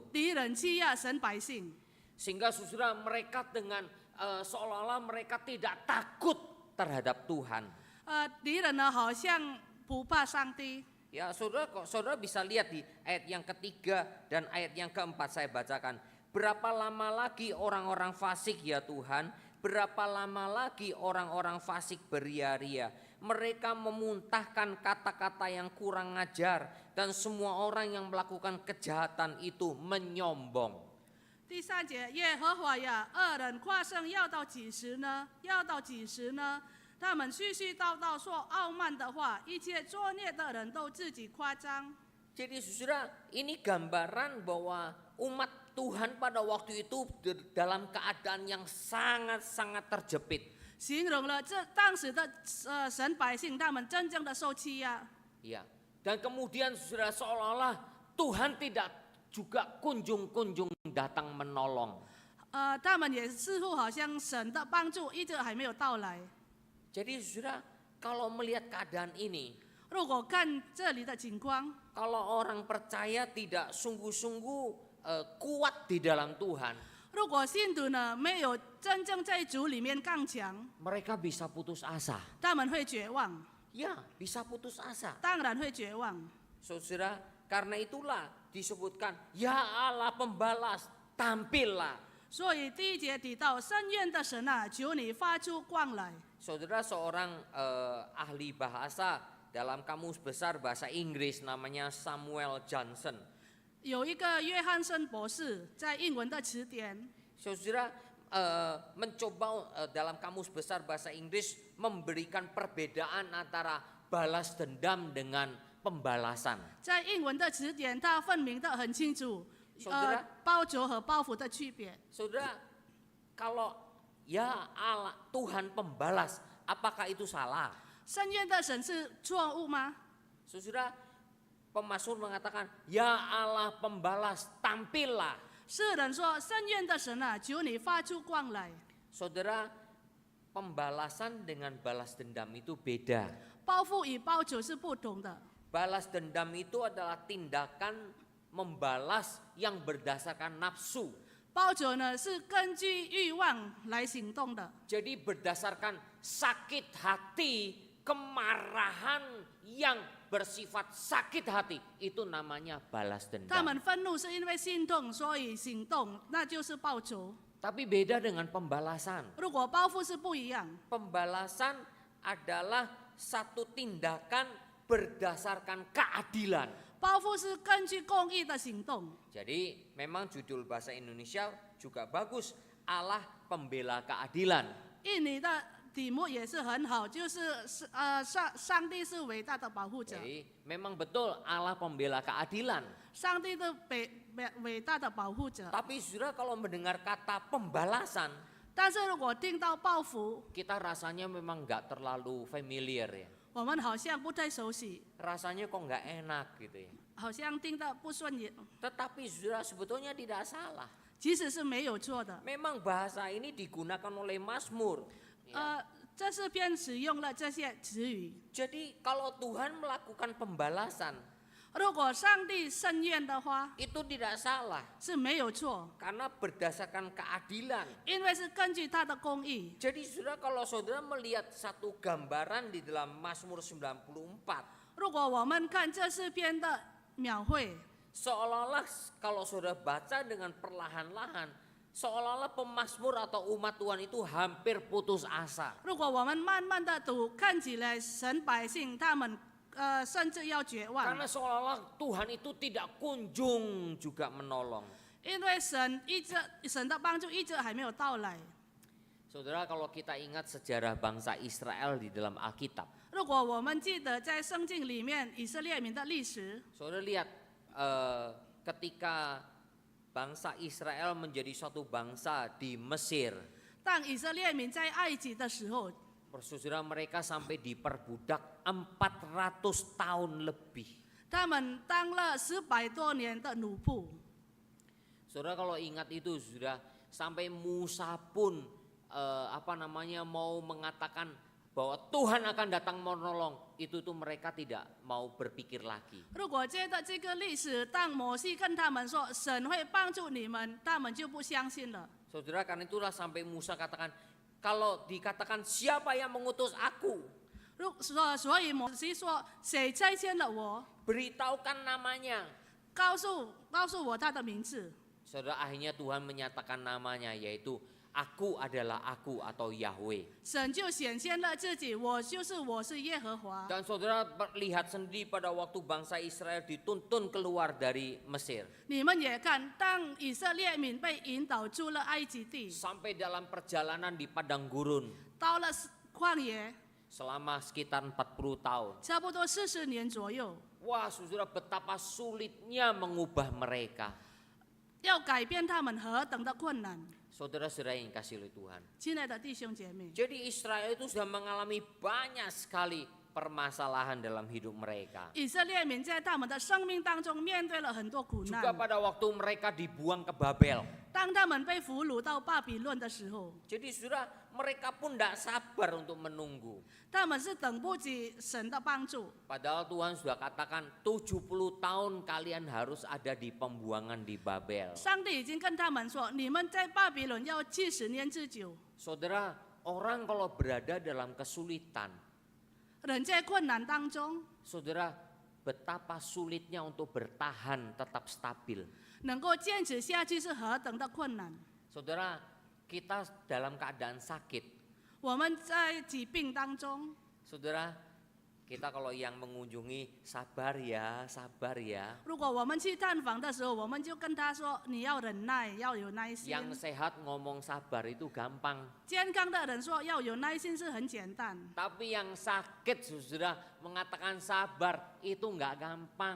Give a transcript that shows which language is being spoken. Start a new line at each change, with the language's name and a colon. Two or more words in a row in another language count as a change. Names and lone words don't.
Chinese: 敌人欺压神百姓，
Indonesian: Sehingga saudara mereka dengan seolah-olah mereka tidak takut terhadap Tuhan.
Chinese: 敌人呢好像不怕上帝。
Indonesian: Ya saudara bisa lihat di ayat yang ketiga dan ayat yang keempat saya bacakan. Berapa lama lagi orang-orang fasik ya Tuhan? Berapa lama lagi orang-orang fasik beria-ria? Mereka memuntahkan kata-kata yang kurang ajar dan semua orang yang melakukan kejahatan itu menyombong.
Chinese: 第3节，耶和华呀，恶人夸胜要到几时呢？要到几时呢？他们絮絮叨叨说傲慢的话，一切作孽的人都自己夸张。
Indonesian: Jadi saudara, ini gambaran bahwa umat Tuhan pada waktu itu dalam keadaan yang sangat-sangat terjepit.
Chinese: 形容了这当时的神百姓，他们真正的受欺压。
Indonesian: Ya, dan kemudian saudara seolah-olah Tuhan tidak juga kunjung-kunjung datang menolong.
Chinese: 他们也似乎好像神的帮助一直还没有到来。
Indonesian: Jadi saudara, kalau melihat keadaan ini,
Chinese: 如果看这里的情况，
Indonesian: kalau orang percaya tidak sungguh-sungguh kuat di dalam Tuhan,
Chinese: 如果信徒呢没有真正在主里面刚强，
Indonesian: mereka bisa putus asa.
Chinese: 他们会绝望，
Indonesian: Ya, bisa putus asa.
Chinese: 当然会绝望。
Indonesian: Saudara, karena itulah disebutkan, ya Allah pembalas, tampillah.
Chinese: 所以第1节提到深渊的神啊，求你发出光来。
Indonesian: Saudara, seorang ahli bahasa dalam kamus besar bahasa Inggris namanya Samuel Johnson.
Chinese: 有一个约翰森博士在英文的词典，
Indonesian: Saudara mencoba dalam kamus besar bahasa Inggris memberikan perbedaan antara balas dendam dengan pembalasan.
Chinese: 在英文的词典，它分明的很清楚，
Indonesian: Saudara
Chinese: 报仇和报复的区别。
Indonesian: Saudara, kalau ya Allah Tuhan pembalas, apakah itu salah?
Chinese: 深渊的神是错误吗？
Indonesian: Saudara, pemazmur mengatakan, ya Allah pembalas, tampillah.
Chinese: 诗人说：“深渊的神啊，求你发出光来。”
Indonesian: Saudara, pembalasan dengan balas dendam itu beda.
Chinese: 报复与报仇是不同的。
Indonesian: Balas dendam itu adalah tindakan membalas yang berdasarkan nafsu.
Chinese: 报仇呢是根据欲望来行动的，
Indonesian: Jadi berdasarkan sakit hati, kemarahan yang bersifat sakit hati, itu namanya balas
Chinese: 他
Indonesian: dendam.
Chinese: 们愤怒是因为心痛，所以行动，那就是报仇。
Indonesian: Tapi beda dengan pembalasan.
Chinese: 如果报复是不一样，
Indonesian: Pembalasan adalah satu tindakan berdasarkan keadilan.
Chinese: 报复是根据公义的行动。
Indonesian: Jadi memang judul bahasa Indonesia juga bagus, Allah pembela keadilan.
Chinese: 印尼的题目也是很好，就是上帝是伟大的保护者，
Indonesian: Jadi memang betul Allah pembela keadilan.
Chinese: 上帝的伟大的保护者。
Indonesian: Tapi saudara kalau mendengar kata pembalasan,
Chinese: 但是如果听到报复，
Indonesian: kita rasanya memang nggak terlalu familiar ya.
Chinese: 我们好像不太熟悉，
Indonesian: Rasanya kok nggak enak gitu ya.
Chinese: 好像听得不顺眼。
Indonesian: Tetapi saudara sebetulnya tidak salah.
Chinese: 其实是没有错的。
Indonesian: Memang bahasa ini digunakan oleh Mazmur. Ya.
Chinese: 这是篇使用了这些词语。
Indonesian: Jadi kalau Tuhan melakukan pembalasan,
Chinese: 如果上帝伸冤的话，
Indonesian: itu tidak salah
Chinese: 是没有错，
Indonesian: karena berdasarkan keadilan.
Chinese: 因为是根据他的公义。
Indonesian: Jadi saudara kalau saudara melihat satu gambaran di dalam Mazmur 94,
Chinese: 如果我们看这四篇的描绘，
Indonesian: seolah-olah kalau saudara baca dengan perlahan-lahan, seolah-olah pemazmur atau umat Tuhan itu hampir putus asa.
Chinese: 如果我们慢慢的读，看起来神百姓他们甚至要绝望，
Indonesian: Karena seolah-olah Tuhan itu tidak kunjung juga menolong.
Chinese: 因为神的帮助一直还没有到来。
Indonesian: Saudara, kalau kita ingat sejarah bangsa Israel di dalam Alkitab,
Chinese: 如果我们记得在圣经里面以色列民的历史，
Indonesian: saudara lihat ketika bangsa Israel menjadi suatu bangsa di Mesir,
Chinese: 当以色列民在埃及的时候，
Indonesian: saudara mereka sampai diperbudak 400 tahun lebih.
Chinese: 他们当了400多年的奴仆。
Indonesian: Saudara kalau ingat itu sudah sampai Musa pun mau mengatakan bahwa Tuhan akan datang menolong, itu tuh mereka tidak mau berpikir lagi.
Chinese: 如果觉得这个历史，当摩西跟他们说神会帮助你们，他们就不相信了。
Indonesian: Saudara, karena itulah sampai Musa katakan, kalau dikatakan siapa yang mengutus aku,
Chinese: 所以摩西说谁差遣了我，
Indonesian: beritahukan namanya.
Chinese: 告诉我他的名字。
Indonesian: Saudara, akhirnya Tuhan menyatakan namanya, yaitu Aku adalah aku atau Yahweh.
Chinese: 神就显现了自己，我是耶和华。
Indonesian: Dan saudara lihat sendiri pada waktu bangsa Israel dituntun keluar dari Mesir.
Chinese: 你们也看，当以色列民被引导出了埃及地，
Indonesian: Sampai dalam perjalanan di padang gurun
Chinese: 到了旷野，
Indonesian: selama sekitar 40 tahun.
Chinese: 差不多40年左右，
Indonesian: Wah saudara, betapa sulitnya mengubah mereka.
Chinese: 要改变他们何等的困难。
Indonesian: Saudara-saudara yang kasih oleh Tuhan.
Chinese: 亲爱的弟兄姐妹，
Indonesian: Jadi Israel itu sudah mengalami banyak sekali permasalahan dalam hidup mereka.
Chinese: 以色列民在他们的生命当中面对了很多苦
Indonesian: Juga
Chinese: 难。
Indonesian: pada waktu mereka dibuang ke Babel.
Chinese: 当他们被俘虏到巴比伦的时候，
Indonesian: Jadi saudara, mereka pun tidak sabar untuk menunggu.
Chinese: 他们是等不及神的帮助。
Indonesian: Padahal Tuhan sudah katakan 70 tahun kalian harus ada di pembuangan di Babel.
Chinese: 上帝已经跟他们说，你们在巴比伦要70年之久。
Indonesian: Saudara, orang kalau berada dalam kesulitan,
Chinese: 人在困难当中，
Indonesian: saudara, betapa sulitnya untuk bertahan tetap stabil.
Chinese: 能够坚持下去是何等的困难。
Indonesian: Saudara, kita dalam keadaan sakit.
Chinese: 我们在疾病当中，
Indonesian: Saudara, kita kalau yang mengunjungi sabar ya, sabar ya.
Chinese: 如果我们去探访的时候，我们就跟他说，你要忍耐，要有耐心。
Indonesian: Yang sehat ngomong sabar itu gampang.
Chinese: 健康的人说要有耐心是很简单，
Indonesian: Tapi yang sakit saudara mengatakan sabar itu nggak gampang.